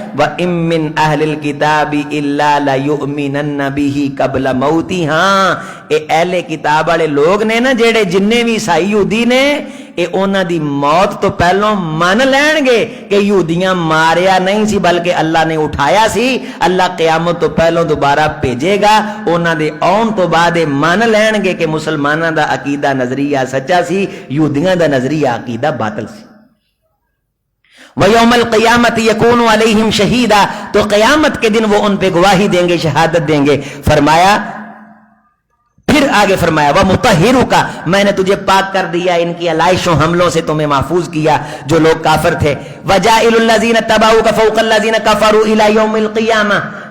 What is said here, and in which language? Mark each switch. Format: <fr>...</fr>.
<ar>وَإِن مِّنْ أَهْلِ الْكِتَابِ إِلَّا لَيُؤْمِنَنَّ بِهِ قَبْلَ مَوْتِهِ.</ar> <pa>ہاں اے اہل کتاب والے لوگ نے نا جڑے جننے بھی عیسائی یہودی نے اے انہاں دی موت تو پہلوں من لین گے کہ یہودیاں ماریا نہیں سی بلکہ اللہ نے اٹھایا سی. اللہ قیامت تو پہلوں دوبارہ بھیجے گا. انہاں دے آن تو بعد من لین گے کہ مسلماناں دا عقیدہ نظریہ سچا سی, یہودیاں دا نظریہ عقیدہ باطل سی.</pa> <ar>وَيَوْمَ الْقِيَامَةِ يَكُونُ عَلَيْهِمْ شَهِيدًا.</ar> <ur>تو قیامت کے دن وہ ان پہ گواہی دیں گے, شہادت دیں گے. فرمایا پھر آگے فرمایا وَمُطَهِّرُكَ, میں نے تجھے پاک کر دیا ان کی علائشوں حملوں سے, تمہیں محفوظ کیا جو لوگ کافر تھے.</ur> <ar>وَجَائِلُ الَّذِينَ اتَّبَعُوكَ فَوْقَ الَّذِينَ كَفَرُوا إِلَى يَوْمِ الْقِيَامَةِ.</ar>